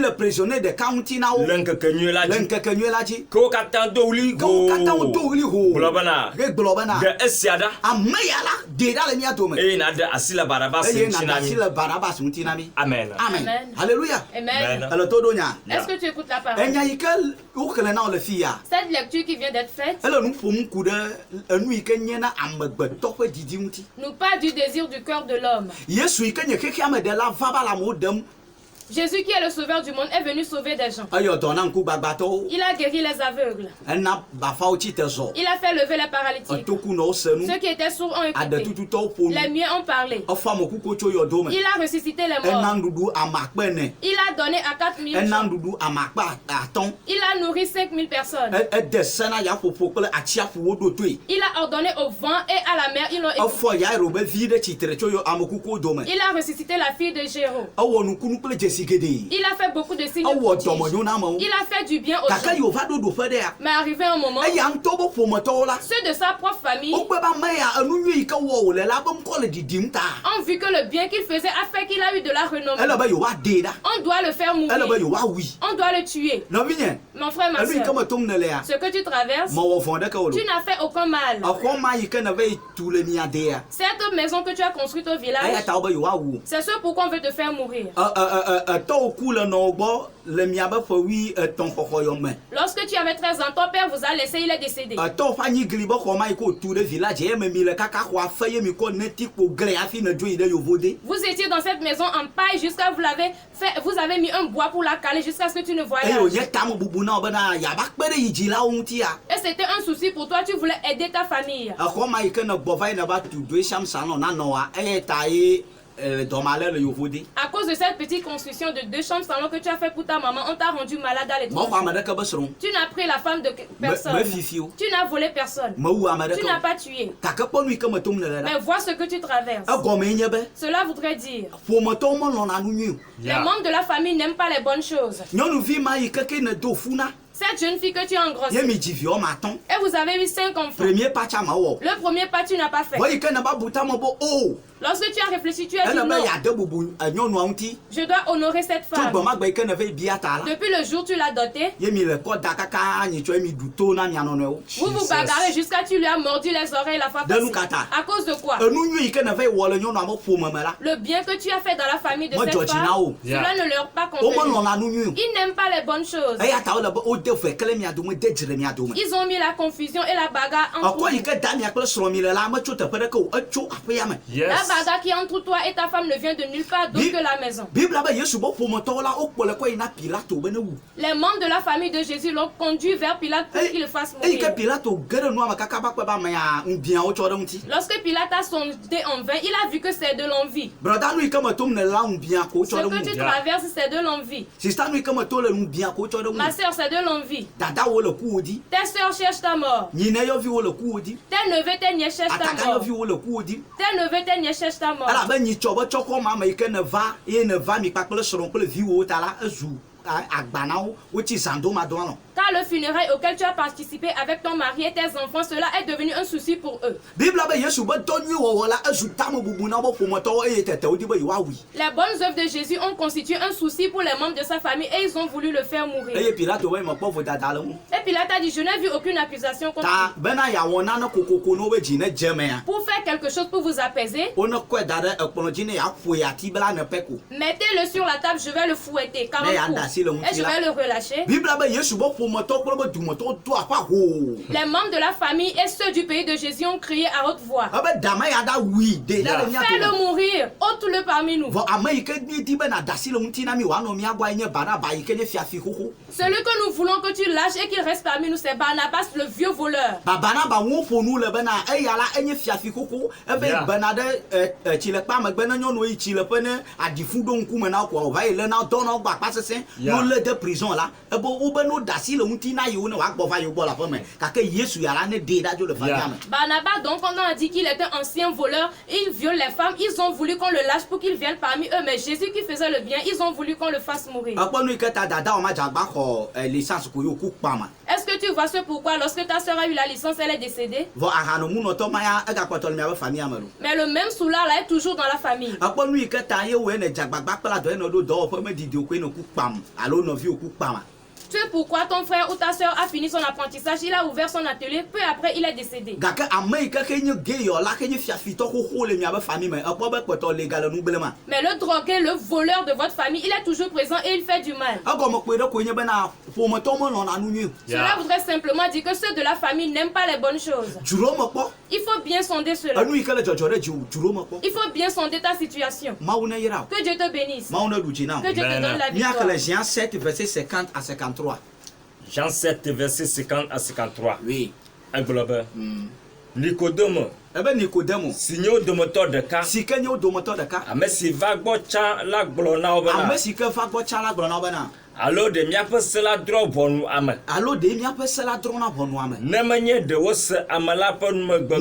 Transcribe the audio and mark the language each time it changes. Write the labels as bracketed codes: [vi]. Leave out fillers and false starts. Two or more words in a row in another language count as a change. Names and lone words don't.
[ee] le prisonnier ɖeka ŋuti na wo le ŋkekenyui la le dzi. ŋkekenyui la dzi. Ke wo katã do ɣli Ke wo katã wodo ɣli hoo. gblɔ bena Egblɔ bena ɖe esia ɖa ame ya la ɖe ɖa le mía dome eye naɖe asi le Barabas eye ŋuti naɖe na asi mi. le Barnabas ŋuti na mi. Amen. Amen. Amen. Alléluia. Amen. Amen. Ele to ɖo nya. [fr] Est-ce que tu écoutes la parole? [ee] Enya yi ke woxlẽ na wo le fi ya. [fr] Cette lecture qui vient d'être faite [ee] Ele nu ƒom ku ɖe enu yi ke nye na amegbetɔ ƒe didi ŋuti. [fr] nous parle du désir du cœur de l'homme. [ee] Yesu yi ke nye xexea me ɖe la va va le amewo ɖem [fr] Jésus qui est le sauveur du monde est venu sauver des gens. [ee] Ayo dɔna ŋku gbagbatɔwo. [fr] Il a guéri les aveugles. [ee] Ena bafawo tsi te zɔ. [fr] Il a fait lever les paralytiques. [ee] Etokunɔwo se nu. [fr] Ceux qui étaient sourds ont écouté. [ee] Adetututɔwo ƒo [fr] Les [ee] nu. [fr] muets ont parlé. [ee] Efɔ amekuku tso yɔdo me. [fr] Il a ressuscité les [ee] Ena [fr] morts. [ee] nuɖuɖu ame akpe ene. [fr] Il a donné à 4000 [ee] Ena [fr] gens. [ee] nuɖuɖu ame akpe atɔ̃. [fr] Il a nourri 5000 personnes. [ee] Ede se na yaƒoƒo kple atsiaƒuwo ɖo toe. [fr] Il a ordonné au vent et à la mer, ils l'ont écouté. [ee] Efɔ Yairo be vi ɖe tsitre tso yɔ amekukuwo dome. [fr] Il a ressuscité la fille de Géraud. [ee] Ewɔ nukunu kple dzesi geɖe. [fr] Il a fait beaucoup de signes [ee] Ewɔ [fr] prodiges. [ee] dɔmenyo na amewo. [fr] Il a fait du bien aux [ee] Gake [fr] gens. [ee] yewo va ɖo ɖoƒe ɖea. [fr] Mais arrivé un moment, [ee] Eya ŋutɔ be ƒometɔwo la. [fr] ceux de sa propre famille [ee] Wogbe be ame ya enu nyui yi ke wɔ wòle la be ŋkɔ le didim ta. [fr] ont vu que le bien qu'il faisait a fait qu'il a eu de la renommée. [ee] Ele be yewoaɖee ɖa. [fr] On doit le faire [ee] Ele be [fr] mourir. [ee] yewoawui. [fr] On doit le tuer. [ee] Nɔvinye. [fr] Mon frère, ma [ee] Enu yi ke [fr] soeur, [ee] me tom ne lea. [fr] ce que tu traverses, [ee] Mewɔ vɔ ɖeke wo lo. [fr] tu n'as fait aucun mal. [ee] Exɔ ma yi ke ne ve yi tu le mia dea. [fr] Cette maison que tu as construite au [ee] Eya [fr] village, [ee] ta wo be yewoawu. [fr] c'est ce pourquoi on veut te faire mourir. [ee] Etɔwo ku le nɔwo gbɔ le miabe ƒe 13 xɔxɔyɔ me. [fr] Lorsque tu avais 13 ans, ton père vous a laissé, il est décédé. [ee] Etɔwo ƒe anyigli be xɔ ma yi ke wotu ɖe village ye me mi le kaka xɔa fe ye mi kɔ neti kpo gre hafi ne dzo yi ɖe Yovode. [fr] Vous étiez dans cette maison en paille jusqu'à vous avez mis un bois pour la caler jusqu'à ce que tu ne [ee] Eye [fr] voyages. [ee] wònye tame bubu na wo bena yaba kpe ɖe yi dzilawo ŋutia. [fr] Et c'était un souci pour toi, tu voulais aider ta famille. [ee] Exɔ ma yi ke ne gbɔ va yi ne va tu do esiam salon na nɔa eye ta ye dɔmalɛ le Yovode. [fr] À cause de cette petite construction de 2 chambres salon que tu as fait pour ta maman, on t'a rendu malade à [ee] Mexɔ [fr] l'étranger. [ee] ame ɖeke be srɔ̃. [fr] Tu n'as pris la femme de personne. [ee] Me fifi o. [fr] Tu n'as volé personne. [ee] Mewu ame [fr] Tu n'as [ee] ɖeke o. [fr] pas tué. [ee] Gake kpɔ nu yi ke me tom ne le [fr] Mais [ee] la. [fr] vois ce que tu traverses. [ee] Egɔme nye be [fr] Cela voudrait dire, [ee] ƒometɔwo melɔ̃na nu nyui o. [fr] les membres de la famille n'aiment pas les bonnes choses. [ee] Nyɔnuvi ma yi keke ne do fu na. [fr] Cette jeune fille que tu as [ee] Ye [fr] engrossée, [ee] mi dzi vi wɔme atɔ̃. [fr] et vous avez eu 5 enfants. [ee] Premier patsa ma wɔ. [fr] Le premier pas, tu n'as pas fait. [ee] Vɔ yi ke ne ba bu tame be o. [fr] Lorsque tu as réfléchi, tu as dit [ee] Ele be [fr] non, [ee] yeade bubu nyɔnua ŋuti. [fr] je dois honorer cette [ee] Tso [fr] femme. [ee] gbe ma gbe yi ke ne ve yi bia ta la. [fr] Depuis le jour où tu l'as dotée, [ee] Ye mi le kɔ da kaka nyitsɔ ye mi ɖu to na mia nɔnɔewo. [fr] vous vous bagarrez jusqu'à tu lui as mordu les oreilles la fois De nous, passée. [ee] Kata. [fr] À cause de quoi? [ee] Enu nyui yi ke ne ve yi wɔ le nyɔnua be ƒome me la. [fr] Le bien que tu as fait dans la famille de Moi, cette Georgina, femme, oh. cela ne leur pas [ee] Wo [fr] convenu. [ee] melɔ̃na nu nyui o. [fr] Ils n'aiment pas les bonnes choses. [ee] Eya ta wole be wode vekele mia dome de dzi le mia dome. [fr] Ils ont mis la confusion et la bagarre entre [ee] Ekɔ yi [fr] vous. [ee] ke da mia kple srɔ̃ mi le la metso teƒe ɖeke o. Etso aƒea me. [fr] La [en] Yes. [fr] bagarre qui est entre toi et ta femme ne vient de nulle part d'autre Bi- que la maison. [ee] Bibla be Yesu be ƒometɔwo la wokplɔ le kɔ yina Pilato be ne wu. [fr] Les membres de la famille de Jésus l'ont conduit vers Pilate pour qu'il le fasse [ee] Eyi ke [fr] mourir. [ee] Pilato ge ɖe nua me kaka va kpe be amea ŋubiãwo tsɔ ɖe ŋuti. [fr] Lorsque Pilate a sondé en vain, il a vu que c'est de l'envie. [ee] Broda nu yi ke me tom ne la ŋubiã ko [fr] Ce [ee] tsɔ ɖe [fr] que tu [ee] ŋu. [en] Yeah. [fr] traverses, c'est de l'envie. [ee] Sista nu yi ke me to le ŋubiã ko tsɔ ɖe [fr] Ma [ee] ŋu. [fr] soeur, c'est de l'envie. [ee] Dadawo le kuwo di. [fr] Tes soeurs cherchent ta mort. [ee] Nyine yɔviwo le kuwo di. [fr] Tes neveux, tes nièces cherchent ta [ee] Ataka [fr] mort. [ee] yɔviwo le kuwo di. [fr] Tes neveux, tes nièces cherchent ta mort. [ee] Elabe nyitsɔ be tsɔkɔ ma me yi ke ne va eye ne va mi kpakple srɔ̃ kple viwo ta la ezu agba na wo wotsi zandomadɔ alɔ. [fr] Car le funérail auquel tu as participé avec ton mari et tes enfants, cela est devenu un souci pour eux. [ee] Bibla be Yesu be dɔ nyui wɔwɔ la ezu tame bubu na wobe ƒometɔwo eye tete wodi be yewoawui. [fr] Les bonnes œuvres de Jésus ont constitué un souci pour les membres de sa famille et ils ont voulu le faire mourir. [ee] Eye Pilato be mekpɔ vodada le ŋu. [fr] Et Pilate a dit, je n'ai vu aucune accusation contre [ee] Ta [fr] lui. [ee] bena yeawɔ nane kokoko ne wobe dzi ne dze mea. [fr] Pour faire quelque chose pour vous apaiser, [ee] Wone kɔe da ɖe ekplɔ dzi ne yeaƒoe ati bla ne pɛ ko. [fr] mettez-le sur la table, je vais le fouetter 40 Mais il y a coups. Dassi, le Et je mouti là. vais le relâcher. [ee] Bibla be Yesu be ƒometɔ kple be dumetɔ do aƒa ho. [fr] Les membres de la famille et ceux du pays de Jésus ont crié à haute voix. [ee] Ebe dama ya da wui de la le mia [fr] Fais-le [ee] to. [fr] mourir, ôte-le parmi nous. [ee] Vɔ ame yi ke mi di be na dasi le ŋuti na mi wòanɔ mia gbɔ nye Barnaba yi ke nye fiafi xoxo. [fr] Celui que nous voulons que tu lâches et qu'il reste parmi nous, c'est Barnabas, le vieux voleur. [ee] Ba Barnaba ŋu ƒo nu le bena eya la enye fiafi xoxo ebe [en] Yeah. [ee] bena ɖe tsilekpa megbe ne nyɔnuwo yi tsileƒe ne aɖifu ɖo ŋkume na wo kɔa wòva yi le na wo dɔ na wo gbɔ akpa sesẽ ne [en] Yeah. [ee] wolé [fr] de prison [ee] la ebe wobe no dasi le ŋuti na yiwo ne wòagbɔ va yiwo gbɔ le aƒe me gake Yesu ya la ne ɖee ɖa dzo le [en] Yeah. [ee] fafia me. [fr] Barnabas, donc, quand on a dit qu'il était ancien voleur, il viole les femmes, ils ont voulu qu'on le lâche pour qu'il vienne parmi eux. Mais Jésus qui faisait le bien, ils ont voulu qu'on le fasse mourir. [ee] Ekpɔ nu yi ke ta dada wo ma dzagba xɔ licence ko yewo ku kpama. [fr] Est-ce que tu vois ce pourquoi lorsque ta soeur a eu la licence, elle est décédée? [ee] Vɔ ahanomunɔtɔ ma ya egakpɔtɔ le miabe famia me lo. [fr] Mais le même soulard là est toujours dans la famille. [ee] Ekpɔ nu yi ke ta ye wo ne dzagbagba kple adɔ ye ne ɖo dɔwɔƒe me didi ko ye ne ku kpam alo nɔviwo ku kpama. [fr] C'est pourquoi ton frère ou ta soeur a fini son apprentissage, il a ouvert son atelier, peu après il est décédé. [ee] Gake ame yi ke nye geyɔ la ke nye fiafitɔ xoxo le miabe famille me ekpɔ be kpɔtɔ le gale nu gble ma. [fr] Mais le drogué, le voleur de votre famille, il est toujours présent et il fait du mal. [ee] Egɔme kpe ɖe koe nye bena ƒometɔ melɔ̃na nu nyui o. [fr] Cela voudrait simplement dire que ceux de la famille n'aiment pas les bonnes choses. [ee] Dzro me kpɔ [fr] Il faut bien sonder cela. [ee] enu yi ke le dzɔdzɔ ɖe dzro me kpɔ [fr] Il faut bien sonder ta situation. [ee] mawu ne yra o [fr] Que Dieu te bénisse. [ee] mawu ne ɖu dzi na o [fr] Que Dieu te Amen. donne la [ee] míake le [fr] victoire. Jean 7 verset 50 à 53 Jean 7, verset 50 à 53. oui [ee] Egblɔ be, Nikodemo, ebe Nikodemo si nye wo dometɔ ɖeka, si ke nye wo dometɔ ɖeka ame si va gbɔ tsã la gblɔ na wo bena, ame si ke va gbɔ tsã la gblɔ na wo bena alo ɖe míaƒe se la drɔ ʋɔnu ame, alo ɖe míaƒe se la drɔ̃na ʋɔnu ame ne menye ɖe wose ame la ƒe numegbe